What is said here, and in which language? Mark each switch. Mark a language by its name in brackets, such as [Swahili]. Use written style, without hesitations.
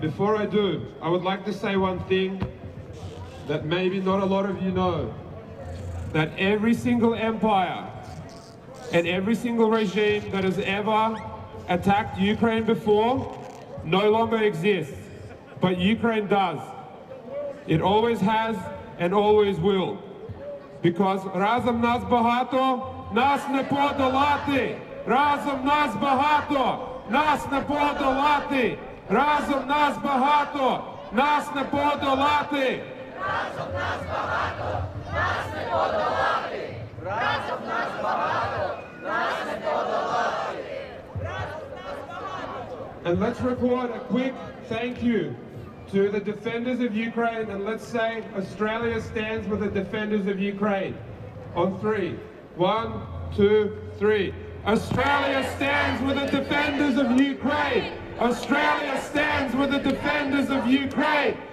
[English] Before I do, I would like to say one thing that maybe not a lot of you know, that every single empire and every single regime that has ever attacked Ukraine before no longer exists, but Ukraine does. It always has and always will. Because [Ukrainian] разом нас багато, нас не подолати. Разом нас багато, нас не подолати. Разом нас багато, нас не подолати. Разом нас багато, нас не подолати. Разом нас багато, нас не подолати. Разом нас багато. [English] And let's record a quick thank you to the defenders of Ukraine, and let's say Australia stands with the defenders of Ukraine. On 3. 1, 2, 3. Australia stands with the defenders of Ukraine. Australia stands with the defenders of Ukraine.